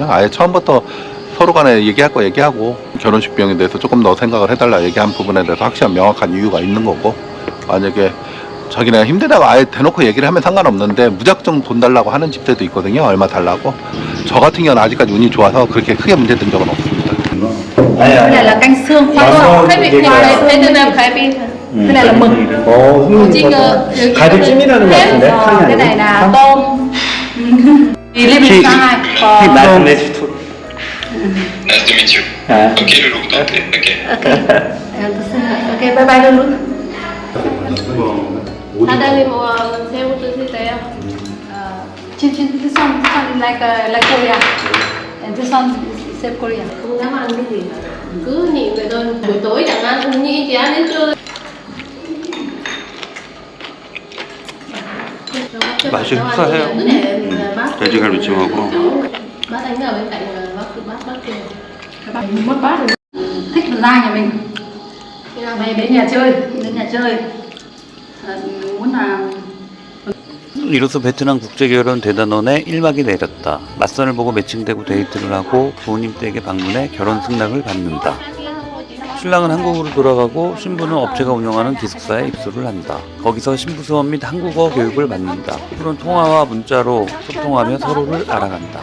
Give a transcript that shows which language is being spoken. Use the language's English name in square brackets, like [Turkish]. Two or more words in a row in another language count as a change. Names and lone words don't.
[Korean] 아예 처음부터 서로 간에 얘기할 거 얘기하고 결혼식 비용에 대해서 조금 더 생각을 해달라 얘기한 부분에 대해서 확실한 명확한 이유가 있는 거고 만약에 자기네가 힘들다고 아예 대놓고 얘기를 하면 상관없는데 무작정 돈 달라고 하는 집들도 있거든요. 얼마 달라고. 저 같은 경우는 아직까지 운이 좋아서 그렇게 크게 문제된 적은 없습니다. [Vietnamese] Cái này là canh xương khoai khai vị khai Việt Nam khai vị. Cái này là mực. [Korean] 가지찜이라는 거 같은데? [Vietnamese] Cái này là tôm. [English] Living style. [Korean] 말씀해 주세요. [English] Nice to meet you. Okay, Lulu. Okay. Ok, bye bye Lulu. [Korean] 사장님 뭐 새우 드실래요? [English] This one like Korea. And this one is same Korea. [Vietnamese] Không dám ăn cái gì. Cứ nhịn vậy thôi. Buổi tối chẳng ăn, nhịn chỉ ăn đến trưa. [Korean] 맛이 흡사해요. 돼지갈비찜하고. [Vietnamese] Bác đánh ở bên cạnh bác kia. Mất bát rồi. Thích ra nhà mình. Về đến nhà chơi. Muốn là [Korean] 이로써 베트남 국제결혼 대단원에 1막이 내렸다. 맞선을 보고 매칭되고 데이트를 하고 부모님 댁에 방문해 결혼 승낙을 받는다. 신랑은 한국으로 돌아가고 신부는 업체가 운영하는 기숙사에 입소를 한다. 거기서 신부 수업 및 한국어 교육을 받는다. 후로는 통화와 문자로 소통하며 서로를 알아간다.